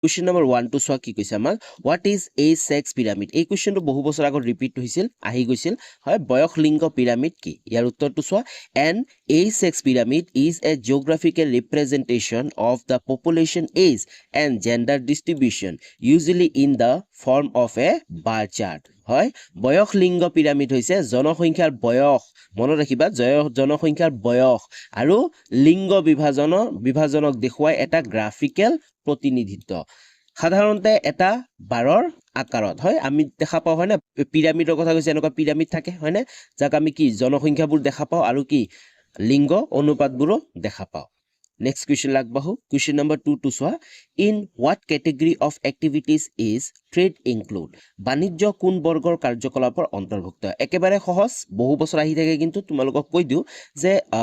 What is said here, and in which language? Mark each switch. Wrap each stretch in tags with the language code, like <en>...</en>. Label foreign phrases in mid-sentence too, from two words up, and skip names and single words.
<en>Question number 1 to</en> <as>চোৱা কি কৈছে আমাক</as> <en>what is a sex pyramid</en> <as>এই কোৱেশ্চনটো বহু বছৰ আগত ৰিপিট হৈছিল আহি গৈছিল হয় বয়স লিংগ পিৰামিড কি ইয়াৰ উত্তৰটো চোৱা</as> <en>an a-sex pyramid is a geographical representation of the population age and gender distribution usually in the form of a bar chart</en> <as>হয় বয়স লিংগ পিৰামিড হৈছে জনসংখ্যাৰ বয়স মনত ৰাখিবা জনসংখ্যাৰ বয়স আৰু লিংগ বিভাজনক দেখুৱাই এটা গ্ৰাফিকেল প্ৰতিনিধিত্ব সাধাৰণতে এটা বাৰৰ আকাৰত হয় আমি দেখা পাওঁ হয় না পিৰামিডৰ কথা কৈছে এনেকুৱা পিৰামিড থাকে হয় না যাক আমি কি জনসংখ্যাবোৰ দেখা পাওঁ আৰু কি লিংগ অনুপাতবোৰো দেখা পাওঁ</as> <en>next question</en> <as>লাগবাহু</as> <en>question number 2 to</en> <as>চোৱা</as> <en>in what category of activities is trade include</en> <as>বাণিজ্য কোন বৰ্গৰ কাৰ্যকলাপৰ অন্তৰ্ভুক্ত একেবাৰে সহজ বহু বছৰ আহি থাকে কিন্তু তোমালোকক কৈ দিওঁ যে</as>